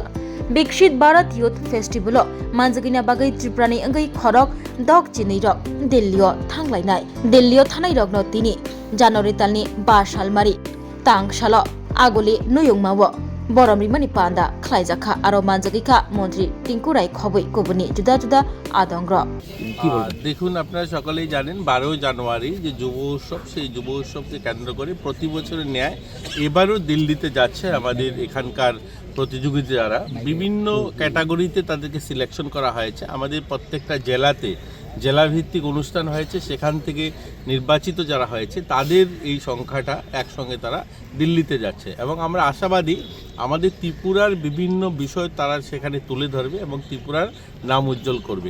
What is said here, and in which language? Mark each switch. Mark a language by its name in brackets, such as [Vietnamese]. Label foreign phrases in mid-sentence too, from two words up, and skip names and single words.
[Kok Borok] विकसित भारत युथ फेस्टिवल मानजिगिना बागै त्रिपुरानि अंगै खरक दक चिनै रक दिल्लीआव थांलायनाय दिल्लीआव थानाय रगनो तिनि जानुवारि तालनि 5 सालमारि तांसाल आगोलि नुयुंमावो बरमरिमानि पान्दा खलाइजाखा आरो मानजिगिखा मन्त्री टिंकु राय खबै गुबुननि जुदा जुदा आदंग्र। [Bangla] দেখুন আপনারা সকলেই জানেন 12 জানুয়ারি যে যুব উৎসব সেই যুব উৎসবকে কেন্দ্র করে প্রতি বছরের ন্যায় এবারও দিল্লিতে যাচ্ছে আমাদের এখানকার প্রতিযোগিতা যারা বিভিন্ন ক্যাটাগরিতে তাদেরকে সিলেকশন করা হয়েছে। আমাদের প্রত্যেকটা জেলাতে জেলাভিত্তিক অনুষ্ঠান হয়েছে, সেখান থেকে নির্বাচিত যারা হয়েছে তাদের এই সংখ্যাটা একসঙ্গে তারা দিল্লিতে যাচ্ছে এবং আমরা আশাবাদী আমাদের ত্রিপুরার বিভিন্ন বিষয় তারা সেখানে তুলে ধরবে এবং ত্রিপুরার নাম উজ্জ্বল করবে।